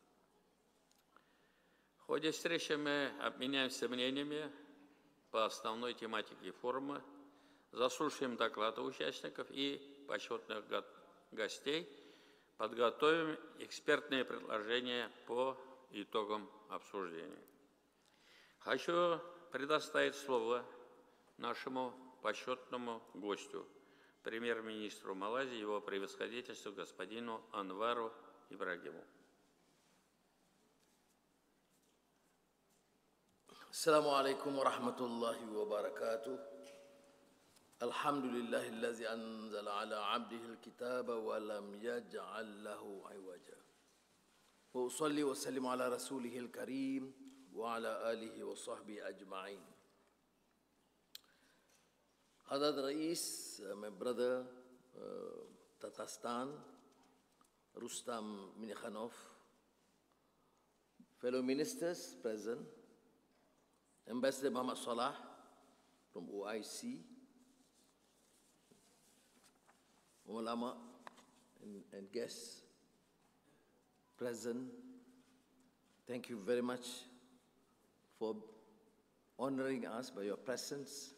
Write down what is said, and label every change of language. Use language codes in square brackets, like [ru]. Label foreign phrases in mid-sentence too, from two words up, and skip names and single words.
[ru] В ходе встречи мы обменяемся мнениями по основной тематике форума, заслушаем доклады участников и почетных гостей, подготовим экспертные предложения по итогам обсуждения. Хочу предоставить слово нашему почетному гостю, премьер-министру Малайзии, его превосходительству господину Анвару Ибрагиму. [ar] السلام عليكم ورحمة الله وبركاته. الحمد لله الذي أنزل على عبده الكتاب ولم يجعل له عوجا. وأصلي وسلم على رسوله الكريم وعلى آله وصحبه أجمعين. حضرة الرئيس, [en] my brother, Tatarstan, Rustam Minikhanov, fellow ministers present, Ambassador Muhammad Salah from OIC, ulama and guests present, thank you very much for honoring us by your presence.